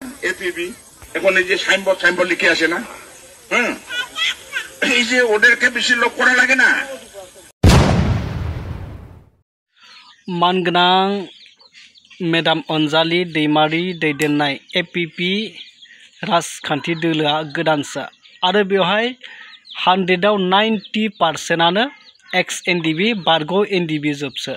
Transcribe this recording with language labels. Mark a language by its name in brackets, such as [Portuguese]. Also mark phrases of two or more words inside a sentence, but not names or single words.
[Bangla] এপিবি এখন এই যে সাইনবোর্ড লিখে আসে না, এই যে ওদেরকে বেশি লোক করা লাগে না। [Bodo] मानगोनां मेडाम अनजालि दैमारि दैदेननाय एपिपि राजखान्थि दोलोआ गोदानसो आरो बेवहाय 100आव 90%आनो एक्स एनडिबि बारग' एनडिबि जोबसो।